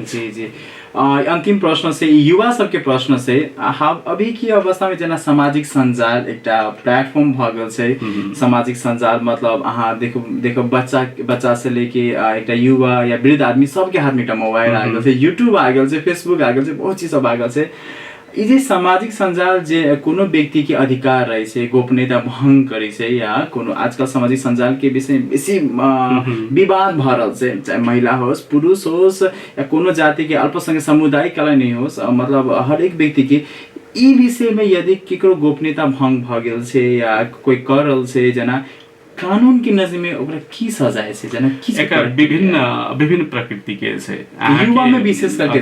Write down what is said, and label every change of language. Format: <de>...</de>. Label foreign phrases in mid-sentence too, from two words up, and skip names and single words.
<mai>जी जी अंतिम प्रश्न से युवा सबके प्रश्न से अभी की अवस्था में जना सामाजिक संजाल एकटा प्लेटफॉर्म भ गेल छै, सामाजिक संजाल मतलब अहाँ देखो बच्चा से लेके एकटा युवा या वृद्ध आदमी सबके हाथ में एकटा मोबाइल आ गेल छै, यूट्यूब आ गेल छै, फेसबुक आ गेल छै, बहुत चीज सब आ गेल छै। ई जे सामाजिक संजाल जे कोनो व्यक्ति के अधिकार रहे छै गोपनीयता भंग करे छै या कोनो आजकल सामाजिक संजाल के विषय में बेसी विवाद भ रहल छै, चाहे महिला होस् पुरुष होस् या कोनो जाति के अल्पसंख्यक समुदाय कला नहीं होस्, मतलब हर एक व्यक्ति के ई विषय में यदि केकरो गोपनीयता भंग भ गेल छै या कोई कर रहल छै जना कानून की नजर में ओकरा की सजाय छै जना की एकर विभिन्न प्रकृति के छै, युवा में विशेष करके</mai>